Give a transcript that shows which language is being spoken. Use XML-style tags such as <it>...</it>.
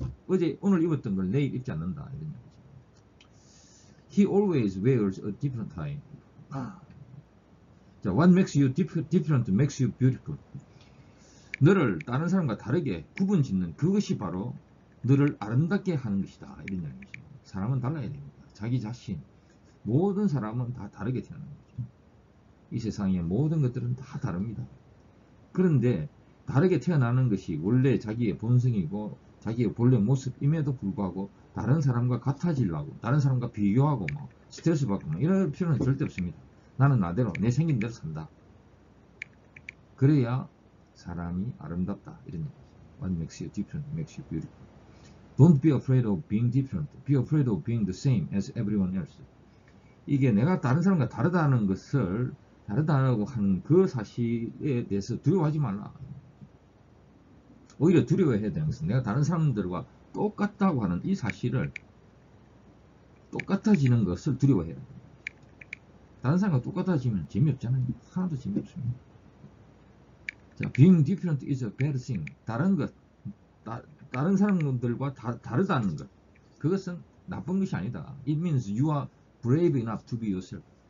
<ko>오늘 입었던 걸 내일 입지 않는다. 이런 얘기죠.</ko> <en>He always wears a different tie.</en> <ko>자,</ko> <en>what makes you different makes you beautiful.</en> <ko>너를 다른 사람과 다르게 구분 짓는 그것이 바로 너를 아름답게 하는 것이다. 이런 이야기죠. 사람은 달라야 됩니다. 자기 자신. 모든 사람은 다 다르게 태어난 거죠. 이 세상의 모든 것들은 다 다릅니다. 그런데 다르게 태어나는 것이 원래 자기의 본성이고 자기의 본래 모습임에도 불구하고 다른 사람과 같아지려고 다른 사람과 비교하고 뭐 스트레스 받고 뭐 이럴 필요는 절대 없습니다. 나는 나대로 내 생긴 대로 산다. 그래야 사람이 아름답다. 이런 얘기죠.</ko> <en>What makes you different makes you beautiful. Don't be afraid of being different. Be afraid of being the same as everyone else.</en> <ko>이게 내가 다른 사람과 다르다는 것을 다르다고 하는 그 사실에 대해서 두려워하지 말라. 오히려 두려워해야 되는 것은 내가 다른 사람들과 똑같다고 하는 이 사실을 똑같아지는 것을 두려워해야 됩니다. 다른 사람과 똑같아지면 재미없잖아요. 하나도 재미없습니다. 자,</ko> <en>being different is a bad thing.</en> <ko>다른 사람들과 다르다는 것. 그것은 나쁜 것이 아니다.</ko> <en>It means you are brave enough to be yourself.</en>